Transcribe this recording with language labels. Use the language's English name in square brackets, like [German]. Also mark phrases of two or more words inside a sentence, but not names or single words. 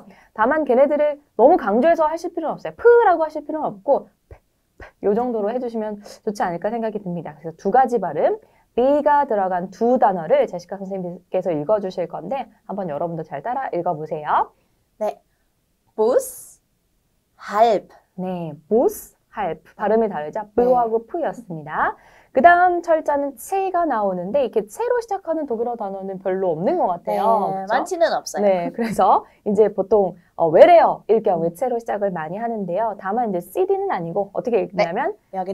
[Korean] 다만 걔네들을 너무 강조해서 하실 필요는 없어요. P라고 하실 필요는 없고 이 정도로 해주시면 좋지 않을까 생각이 듭니다. 그래서 2가지 발음, B가 들어간 2 단어를 제시카 선생님께서 읽어주실 건데 한번 여러분도 잘 따라 읽어보세요. 네, [German] Bus, halb. [Korean] 네, [German] Bus, halb. [Korean] 발음이 다르죠? B하고 P였습니다. 그 다음 철자는 체가 나오는데 이렇게 체로 시작하는 독일어 단어는 별로 없는 것 같아요. 네, 많지는 없어요. 네, 그래서 이제 보통 외래어일 경우에 체로 시작을 많이 하는데요. 다만 이제 CD는 아니고 어떻게 읽냐면